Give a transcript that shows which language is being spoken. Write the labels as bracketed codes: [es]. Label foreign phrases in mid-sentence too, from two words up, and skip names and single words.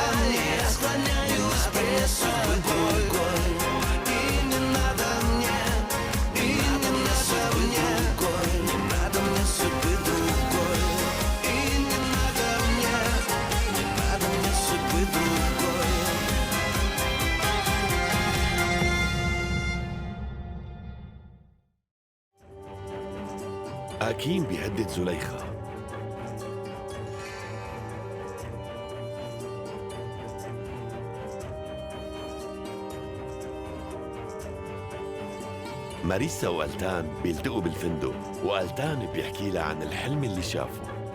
[ru] Я склоняюсь пред тобой. И не надо мне, и не надо мне, не надо мне судьбы другой. И не надо мне судьбы другой. [ar] أكيم بيهدد زليخة. ماريسا وألتان بيلتقوا بالفندق، وألتان بيحكي لها عن الحلم اللي شافه.